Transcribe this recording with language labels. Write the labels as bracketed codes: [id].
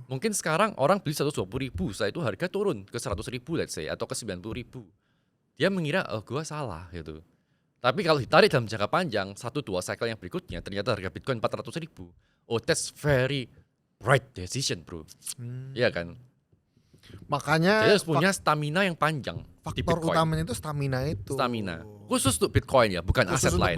[id] Mungkin sekarang orang beli 120.000, setelah itu harga turun ke 100.000 let's say atau ke 90.000. Dia mengira gua salah gitu. Tapi kalau ditarik dalam jangka panjang, 1-2 cycle yang berikutnya ternyata harga Bitcoin 400.000. [en] That's very right decision bro. [id] Iya kan? Makanya jadi harus punya stamina yang panjang. Faktor utamanya itu stamina itu. Stamina. Khusus untuk Bitcoin ya, bukan aset lain.